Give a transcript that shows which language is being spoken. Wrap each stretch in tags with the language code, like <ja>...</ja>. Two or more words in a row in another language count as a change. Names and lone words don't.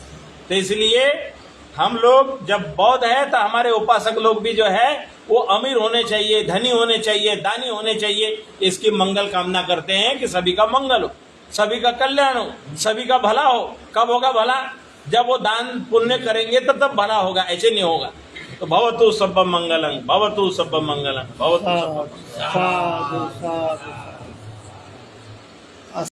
<hi>तो इसलिए हम लोग जब बौद्ध है तो हमारे उपासक लोग भी जो है वो अमीर होने चाहिए, धनी होने चाहिए, दानी होने चाहिए। इसकी मंगल कामना करते हैं कि सभी का मंगल हो, सभी का कल्याण हो, सभी का भला हो। कब होगा भला? जब वो दान पुण्य करेंगे तो तब भला होगा, ऐसे नहीं होगा।</hi> <pi>तो भवतु सब मंगलम, भवतु सब मंगलम, भवतु सब।</pi>